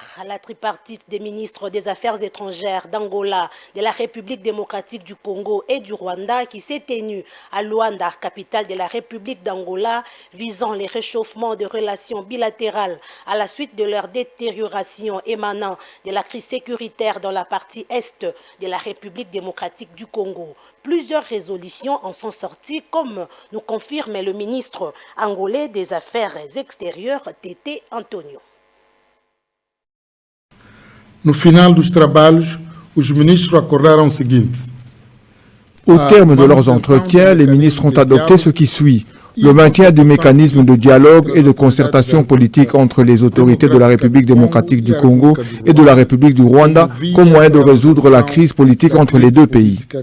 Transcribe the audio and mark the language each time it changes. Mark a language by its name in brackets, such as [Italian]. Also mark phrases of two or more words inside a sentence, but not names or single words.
[French] La tripartite des ministres des Affaires étrangères d'Angola, de la République démocratique du Congo et du Rwanda qui s'est tenue à Luanda, capitale de la République d'Angola, visant les réchauffements de relations bilatérales à la suite de leur détérioration émanant de la crise sécuritaire dans la partie est de la République démocratique du Congo. Plusieurs résolutions en sont sorties, comme nous confirme le ministre angolais des Affaires extérieures, Tété Antonio. [Portuguese] No final dos trabalhos, os ministros acordaram o seguinte. [French] Au terme de leurs entretiens, les ministres ont adopté ce qui suit. Le maintien du mécanisme de dialogue et de concertation politique entre les autorités de la République démocratique du Congo et de la République du Rwanda comme moyen de résoudre la crise politique entre les deux pays.